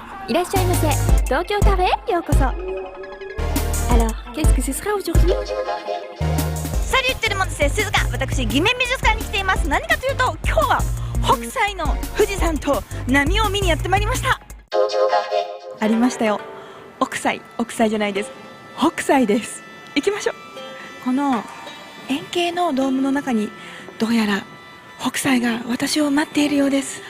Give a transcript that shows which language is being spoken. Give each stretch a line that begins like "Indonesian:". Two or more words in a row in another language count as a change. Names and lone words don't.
Japanese: いらっしゃいませ。東京カフェへようこそ。
French: Alors, qu'est-ce que ce sera aujourd'hui? Salut tout le monde, c'est Suzuka。
Japanese: 私、偽面美術館に来ています。何かというと、今日は北斎の富士山と波を見にやってまいりました。ありましたよ。奥斎じゃないです。北斎です。行きましょう。この円形のドームの中にどうやら北斎が私を待っているようです。